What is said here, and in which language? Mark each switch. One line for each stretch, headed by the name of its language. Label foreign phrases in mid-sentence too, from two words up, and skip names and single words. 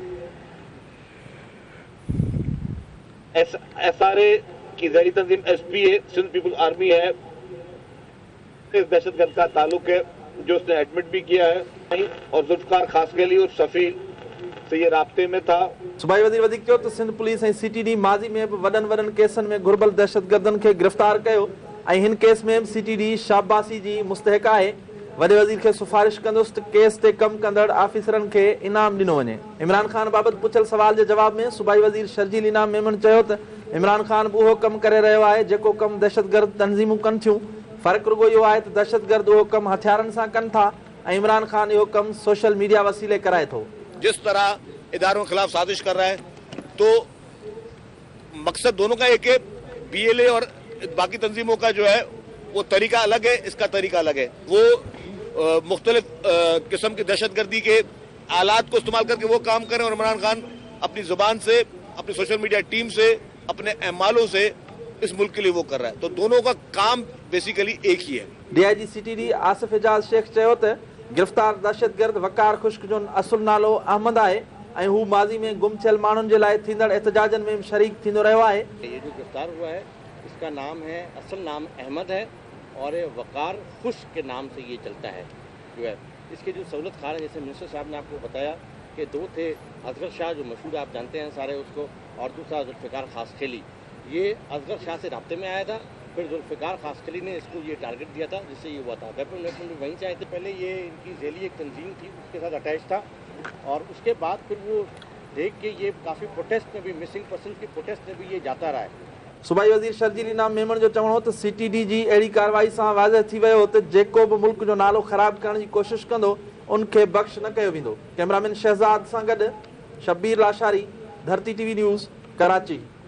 Urdu: SRA کی ذیلی تنظیم SPA سندھ پیپلز آرمی ہے، اس دہشت گرد کا تعلق ہے جو اس نے ایڈمٹ بھی کیا ہے اور ذوالفقار خاصخیلی اور صفی سے یہ رابطے میں تھا.
Sindhi: सूबाई वज़ीर वधीक चयो त सिंध पुलिस ऐं CTD माज़ी में बि वॾनि केसनि में घुर्बल दहशतगर्दनि खे गिरफ़्तार कयो ऐं हिन केस में CTD शाबाशी जी मुस्तहिक आहे। वॾे वज़ीर खे सिफारिश कंदुसि त केस ते कम कंदड़ ऑफिसरनि खे इनाम ॾिनो वञे। इमरान खान बाबति पुछल सवाल जे जवाब में सूबाई वज़ीर शर्जील इनाम मेमून चयो त इमरान खान बि उहो कमु करे रहियो आहे जेको कमु दहशतगर्द तंज़ीमूं कनि थियूं। फ़र्क़ु रुगो इहो आहे त दहशतगर्द उहो कमु हथियारनि सां कनि था ऐं इमरान खान इहो कमु
English: social media
Sindhi: वसीले कराए थो।
Urdu: جس طرح اداروں کے خلاف سازش کر رہا ہے، تو مقصد دونوں کا ایک ہے. BLA اور باقی تنظیموں کا جو ہے وہ طریقہ الگ ہے، اس کا طریقہ الگ ہے. وہ مختلف قسم کی دہشت گردی کے آلات کو استعمال کر کے وہ کام کریں اور عمران خان اپنی زبان سے، اپنی
English: social media team
Urdu: سے، اپنے اعمال سے اس ملک کے لیے وہ کر رہا ہے. تو دونوں کا کام بیسکلی ایک ہی ہے.
Sindhi: DIG CTD आसिफ एजाज शेख चयो त गिरफ़्तार दहशतगर्द वकार खुश्क जो असुल नालो अहमद आहे ऐं हू माज़ी में गुम थियल माण्हुनि जे लाइ थींदड़ एहतजाजनि में शरीक थींदो रहियो आहे।
Urdu: یہ جو گرفتار ہوا ہے اس کا نام ہے، اصل نام احمد ہے اور وقار خشک کے نام سے یہ چلتا ہے جو ہے. اس کے جو سہولت کار ہے، جیسے منسٹر صاحب نے آپ کو بتایا کہ دو تھے، اصغر شاہ جو مشہور آپ جانتے ہیں سارے اس کو، اور دوسرا ذوالفقار خاصخیلی. یہ اصغر شاہ سے رابطے میں آیا تھا، پھر ذوالفقار خاصخیلی نے اس کو یہ ٹارگٹ دیا تھا جس سے یہ ہوا تھا. ویپن بھی وہیں سے آئے تھے. پہلے یہ ان کی ذیلی ایک تنظیم تھی اس کے ساتھ اٹیچ تھا اور اس کے بعد پھر وہ دیکھ کے یہ کافی پروٹیسٹ میں بھی,
English: missing person
Urdu: کی پروٹیسٹ میں بھی یہ جاتا رہا ہے.
Sindhi: सूबाई वज़ीर शर्जील इनाम मेमून जो चवणो त CTD जी अहिड़ी कार्रवाई सां वाज़ह थी वियो त जेको बि मुल्क जो नालो ख़राब करण जी कोशिशि कंदो उनखे बख़्श न कयो वेंदो। कैमरामैन शहज़ाद सां गॾु शब्बीर लाशारी, धरती TV न्यूज़, कराची।